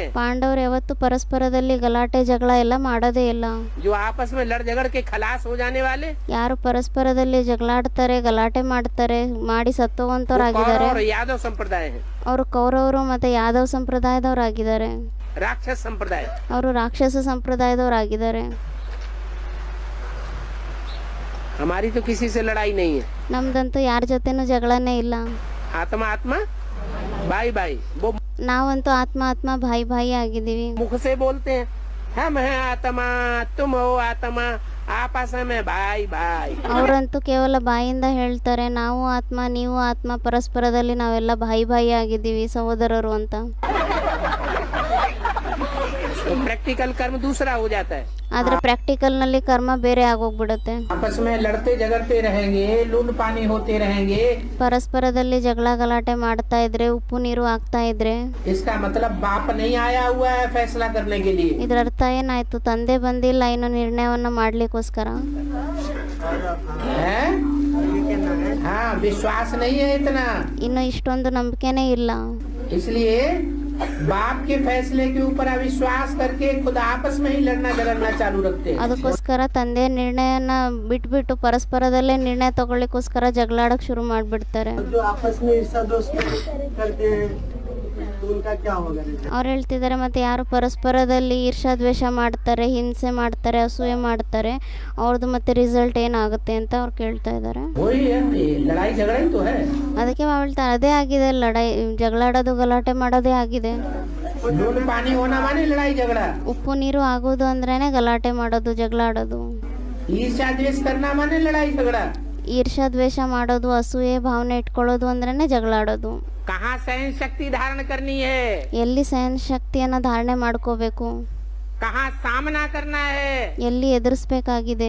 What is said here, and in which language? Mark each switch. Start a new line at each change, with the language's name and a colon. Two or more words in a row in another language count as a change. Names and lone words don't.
Kannada: ಪಾಂಡವರು ಯಾವತ್ತು ಪರಸ್ಪರದಲ್ಲಿ ಗಲಾಟೆ ಜಗಳ ಎಲ್ಲ ಮಾಡೋದೇ ಇಲ್ಲ
Hindi: जो आपस में लड़ झगड़ के खलास हो जाने वाले
Kannada: ಯಾರು ಪರಸ್ಪರದಲ್ಲಿ ಜಗಳಾಡ್ತಾರೆ ಗಲಾಟೆ ಮಾಡ್ತಾರೆ ಮಾಡಿ
Hindi: वो
Kannada: ಸತ್ತೋವಂತವ್ರಾಗಿದ್ದಾರೆ
Hindi: कौरव और यादव संप्रदाय हैं।
Kannada: ಅವರು ಕೌರವರು ಮತ್ತೆ ಯಾದವ್ ಸಂಪ್ರದಾಯದವರಾಗಿದ್ದಾರೆ
Hindi: राक्षस संप्रदाय।
Kannada: ಅವರು ರಾಕ್ಷಸ ಸಂಪ್ರದಾಯದವರಾಗಿದ್ದಾರೆ
Hindi: हमारी तो किसी से लड़ाई नहीं है।
Kannada: ನಮ್ದಂತೂ ಯಾರ ಜೊತೆನೂ ಜಗಳನೇ ಇಲ್ಲ
Hindi: आत्मा आत्मा भाई भाई वो
Kannada: ನಾವಂತೂ ಆತ್ಮ ಆತ್ಮ
Hindi: भाई भाई
Kannada: ಆಗಿದ್ದೀವಿ
Hindi: मुख से बोलते हैं हम हैं आत्मा तुम हो आत्मा आपस में भाई भाई।
Kannada: ಅವರಂತೂ ಕೇವಲ ಬಾಯಿಂದ ಹೇಳ್ತಾರೆ ನಾವು ಆತ್ಮ ನೀವು ಆತ್ಮ ಪರಸ್ಪರದಲ್ಲಿ ನಾವೆಲ್ಲ
Hindi: भाई भाई
Kannada: ಆಗಿದ್ದೀವಿ ಸಹೋದರರು ಅಂತ
Hindi: तो प्रैक्टिकल कर्म दूसरा हो जाता है।
Kannada: ಆದ್ರೆ ಪ್ರಾಕ್ಟಿಕಲ್ ನಲ್ಲಿ ಕರ್ಮ ಬೇರೆ ಆಗೋಗ್ಬಿಡುತ್ತೆ
Hindi: आपस में लड़ते झगड़ते रहेंगे लून पानी होते रहेंगे
Kannada: ಪರಸ್ಪರದಲ್ಲಿ ಜಗಳ ಗಲಾಟೆ ಮಾಡ್ತಾ ಇದ್ರೆ ಉಪ್ಪು ನೀರು ಆಗ್ತಾ ಇದ್ರೆ
Hindi: इसका मतलब बाप नहीं आया हुआ है फैसला करने के लिए।
Kannada: ಇದ್ರ ಅರ್ಥ ಏನಾಯ್ತು ತಂದೆ ಬಂದಿಲ್ಲ ಇನ್ನು ನಿರ್ಣಯವನ್ನ ಮಾಡ್ಲಿಕ್ಕೋಸ್ಕರ
Hindi: है? हाँ विश्वास नहीं है इतना
Kannada: ಇನ್ನು ಇಷ್ಟೊಂದು ನಂಬಿಕೆನೇ ಇಲ್ಲ
Hindi: इसलिए बाप के फैसले के ऊपर अविश्वास करके खुद आपस में ही लड़ना झगड़ना चालू रखते हैं।
Kannada: ಅದಕ್ಕೋಸ್ಕರ ತಂದೆ ನಿರ್ಣಯನ ಬಿಟ್ಬಿಟ್ಟು ಪರಸ್ಪರದಲ್ಲೇ ನಿರ್ಣಯ ತಗೊಳ್ಳಿಕ್ಕೋಸ್ಕರ ಜಗಳಾಡಕ್ ಶುರು ಮಾಡ್ಬಿಡ್ತಾರೆ
Hindi: जो आपस में ईर्षा दोष करते हैं तो उनका क्या होगा?
Kannada: ಅವ್ರು ಹೇಳ್ತಿದ್ದಾರೆ ಮತ್ತೆ ಯಾರು ಪರಸ್ಪರದಲ್ಲಿ ಈರ್ಷಾ ದ್ವೇಷ ಮಾಡ್ತಾರೆ ಹಿಂಸೆ ಮಾಡ್ತಾರೆ ಅಸೂಯೆ ಮಾಡ್ತಾರೆ ಅವ್ರದ್ದು ಮತ್ತೆ ರಿಸಲ್ಟ್ ಏನಾಗುತ್ತೆ ಅಂತ ಅವ್ರು ಕೇಳ್ತಾ ಇದ್ದಾರೆ
Hindi: वही है ये लड़ाई झगड़ा ही तो है।
Kannada: ಅದಕ್ಕೆ ಹೇಳ್ತಾರೆ ಅದೇ ಆಗಿದೆ ಲಡಾಯಿ ಜಗಳಾಡೋದು ಗಲಾಟೆ ಮಾಡೋದೇ ಆಗಿದೆ
Hindi: लून पानी होना माने लड़ाई झगड़ा।
Kannada: ಉಪ್ಪು ನೀರು ಆಗೋದು ಅಂದ್ರೇನೆ ಗಲಾಟೆ ಮಾಡೋದು ಜಗಳಾಡೋದು
Hindi: ईर्ष्या द्वेष करना माने लड़ाई झगड़ा।
Kannada: ಈರ್ಷಾ ದ್ವೇಷ ಮಾಡೋದು ಅಸೂಯೆ ಭಾವನೆ ಇಟ್ಕೊಳ್ಳೋದು ಅಂದ್ರೇನೆ ಜಗಳಾಡೋದು
Hindi: कहाँ सहन शक्ति धारण करनी है
Kannada: ಎಲ್ಲಿ ಸಹನ ಶಕ್ತಿಯನ್ನ ಧಾರಣೆ ಮಾಡ್ಕೋಬೇಕು
Hindi: कहाँ सामना करना है
Kannada: ಎಲ್ಲಿ ಎದುರಿಸ್ಬೇಕಾಗಿದೆ